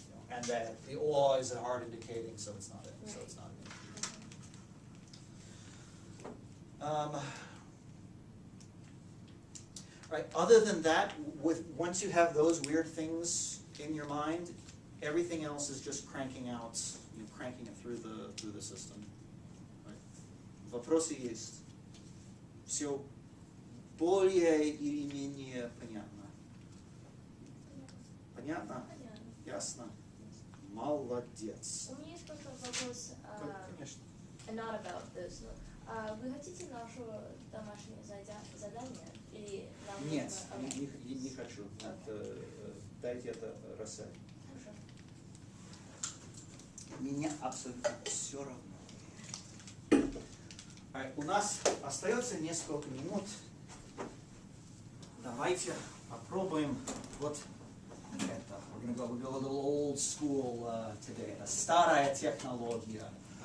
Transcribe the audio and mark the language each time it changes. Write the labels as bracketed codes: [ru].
[en] And that the O is a hard indicating, so it's not it, so it's not it. Right, other than that, once you have those weird things in your mind, everything else is just cranking it through the system. Right. [ru] Вопросы есть. Все более или менее понятно? Понятно? Ясно? Молодец. У меня есть просто вопрос, Конечно. [en] not about this. [ru] Вы хотите наше домашнее задание? Или нам Нет, нужно... не хочу. Дайте это Рассель. Хорошо. Мне абсолютно все равно. У нас остается несколько минут. Давайте попробуем вот это. [en] We're going to go a little old school today. [ru] Это старая технология.